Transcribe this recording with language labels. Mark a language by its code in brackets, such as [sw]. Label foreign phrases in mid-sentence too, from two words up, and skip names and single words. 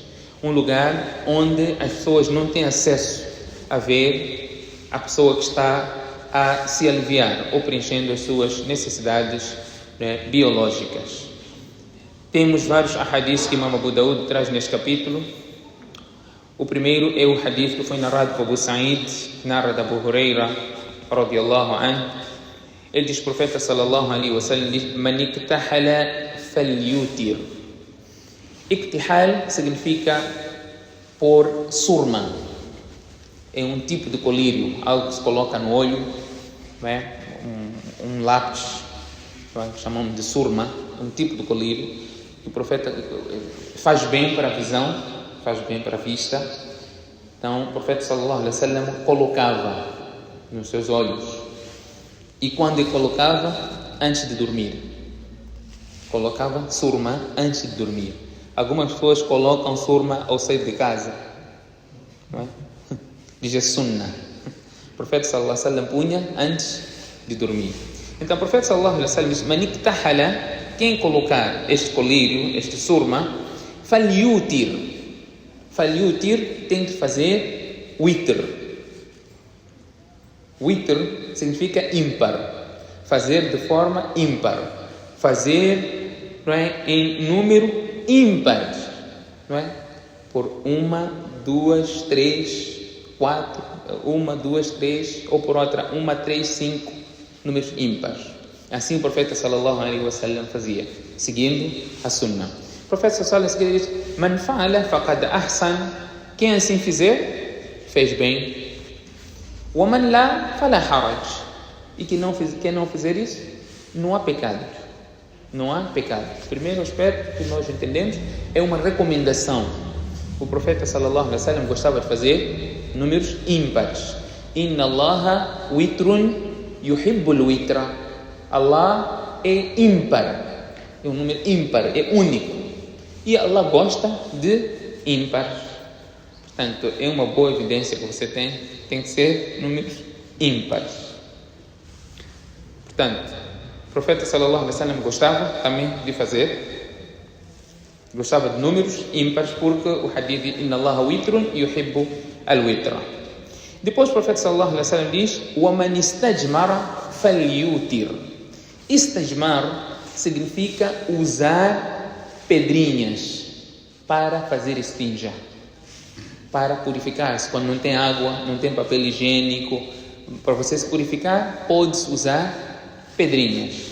[pt] Um lugar onde as pessoas não têm acesso a ver a pessoa que está a se aliviar ou preenchendo as suas necessidades biológicas. Temos vários hadiths que Imam Abu Daud traz neste capítulo. O primeiro é o hadith que foi narrado por Abu Sa'id, narra de Abu Huraira [ar] رضي الله عنه. [pt] Ele diz, o profeta [ar] صلى الله عليه وسلم [pt] diz, [ar] من اكتحل فليوتر. [pt] Iktihal significa pôr surma. É um tipo de colírio, algo que se coloca no olho, um lápis, que chamamos de surma, um tipo de colírio. O profeta faz bem para a visão, faz bem para a vista. Então, o profeta [ar] صلى الله عليه وسلم [pt] colocava nos seus olhos. E quando ele colocava, antes de dormir. Colocava surma antes de dormir. Algumas pessoas colocam surma ao sair de casa. Não é? Diz a sunnah. O profeta [ar] صلى الله عليه وسلم [pt] punha antes de dormir. Então o profeta [ar] صلى الله عليه وسلم [pt] diz, [ar] من اكتحل, [pt] quem colocar este colírio, este surma, falyutir. Falyutir tem que fazer witr. Witr significa ímpar. Fazer de forma ímpar. Fazer, não é, em número ímpar. Não é? Por 1, 2, 3, 4, 1, 2, 3, ou por outra, 1, 3, 5 números ímpares. Assim o profeta [ar] صلى الله عليه وسلم [pt] fazia, seguindo a sunnah. O profeta [ar] صلى الله عليه وسلم [pt] diz, [ar] من فعل فقد أحسن, [pt] quem assim fizer, fez bem. [ar] ومن لا فلا حرج, [pt] e quem não fizer isso, não há pecado. Não há pecado. O primeiro aspecto que nós entendemos é uma recomendação. O profeta [ar] صلى الله عليه وسلم [pt] gostava de fazer números ímpares. [ar] إن الله وتر يحب الوتر. [pt] Allah é ímpar. É um número ímpar, é único. E Allah gosta de ímpares. Portanto, é uma boa evidência que você tem que ser números ímpares. Portanto, O profeta [ar] صلى الله عليه وسلم [pt] gostava também de fazer, gostava de números ímpares, porque o hadith diz: [ar] إن الله وتر يحب الوتر. [pt] Depois o profeta [ar] صلى الله عليه وسلم [pt] diz: [ar] وَمَنْ اسْتَجْمَرَ فَلْيُوتِرْ. [pt] Istajmar significa usar pedrinhas para fazer estinja, para purificar-se. Quando não tem água, não tem papel higiênico, para você se purificar, pode usar pedrinhas.